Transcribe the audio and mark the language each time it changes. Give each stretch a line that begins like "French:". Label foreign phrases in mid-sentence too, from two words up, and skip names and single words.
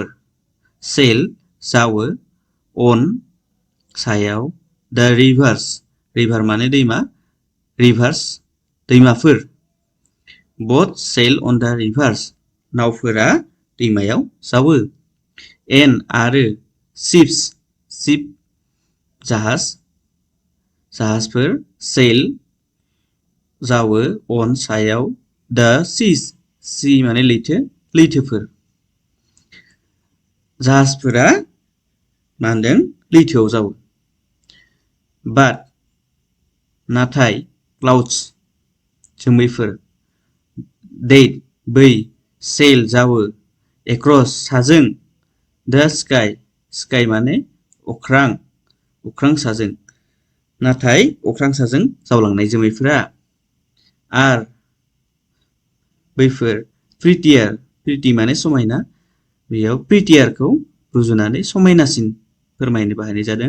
Bodo: सेल जावो, अन सायाव,
English: the rivers river
Bodo: माने दैमा, रिभार्स दैमाफोर,
English: boat sail on the rivers
Bodo: नावफोरा दैमायाव जावो, एन आरो
English: ships ship
Bodo: जाहाज जाहाजफोर, सेल जावो अन सायाव,
English: the seas sea
Bodo: माने लैथो लैथोफोर। जाहाजफोरा मा होनदों लैथोआव जावो। बाट नाथाय क्लाउड्स जोमैफोर, दे बै सेल जावो एक्रस साजों,
English: the sky sky
Bodo: माने अख्रां अख्रां साजों, नाथाय अख्रां साजों जावलांनाय जोमैफोरा आर बैफोर
English: prettier pretty
Bodo: माने समायना, बेयाव प्रिटियारखौ रुजुनानै समायनासिन फोरमायनो बाहायनाय जादों।